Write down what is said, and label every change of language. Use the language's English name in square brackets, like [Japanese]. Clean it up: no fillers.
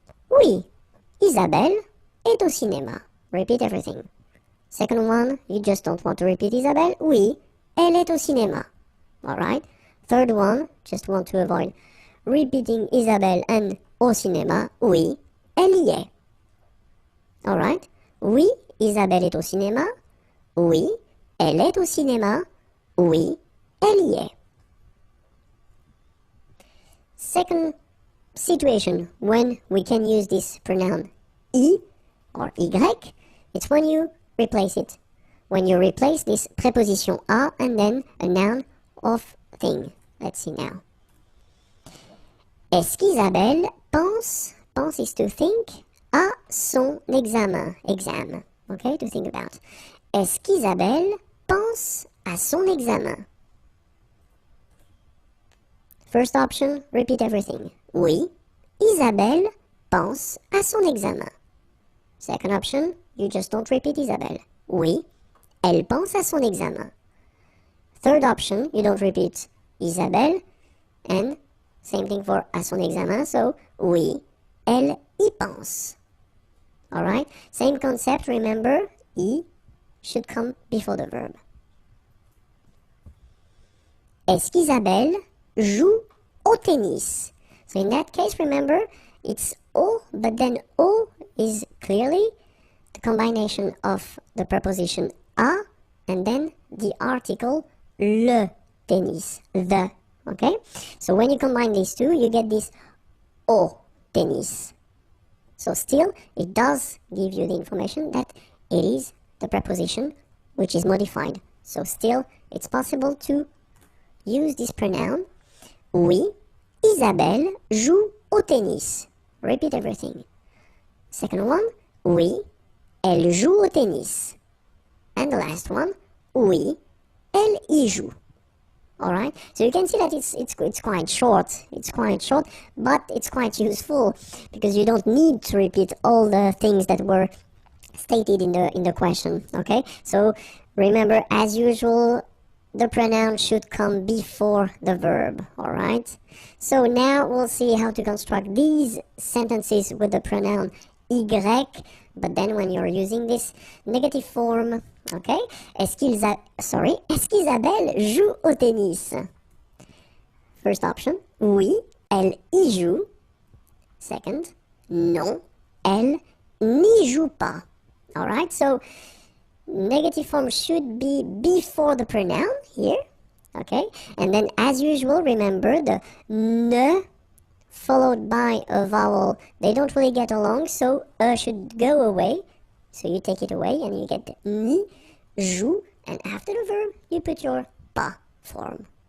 [French] Oui, Isabelle est au cinéma. [English] Repeat everything. Second one, you just don't want to repeat Isabelle. [French] Oui, elle est au cinéma. [English] Alright? Third one, just want to avoid repeating Isabelle and au cinéma. [French] Oui, elle y est. [English] Alright? [French] Oui, Isabelle est au cinéma. Oui, elle est au cinéma. Oui, elle y est. [English] Second situation when we can use this pronoun I or Y, it's when you replace it. When you replace this preposition a and then a noun of thing. Let's see now. [French] Est-ce qu'Isabelle pense [English] is to think, [French] à son examen. [English] Exam. Okay, to think about. [French] Est-ce qu'Isabelle pense à son examen? [English] First option, repeat everything. [French] Oui, Isabelle pense à son examen. [English] Second option, you just don't repeat Isabelle. [French] Oui, elle pense à son examen. [English] Third option, you don't repeat Isabelle, and same thing for à son examen, so [French] oui, elle y pense. [English] Alright, same concept, remember, y should come before the verb. [French] Est-ce qu'Isabelle joue au tennis? [English] So in that case, remember, it's O, but then O is clearly the combination of the preposition a and then the article le tennis, the, okay? So when you combine these two, you get this au tennis. So still, it does give you the information that it is the preposition which is modified. So still, it's possible to use this pronoun. [French] Oui, Isabelle joue au tennis. [English] Repeat everything. Second one, [French] oui, elle joue au tennis. [English] And the last one, [French] oui, elle y joue. [English] Alright, so you can see that it's quite short. It's quite short, but it's quite useful because you don't need to repeat all the things that were stated in the question. Okay, so remember, as usual, the pronoun should come before the verb. Alright, so now we'll see how to construct these sentences with the pronoun y, but then when you're using this negative form. [French] Okay, est-ce qu'Isabelle joue au tennis? [English] First option, [French] oui, elle y joue. Second, non, elle n'y joue pas. [English] Alright, so negative form should be before the pronoun here. Okay, and then as usual, remember the ne followed by a vowel, they don't really get along, so should go away. So you take it away and you get ni, joue, and after the verb, you put your pas form.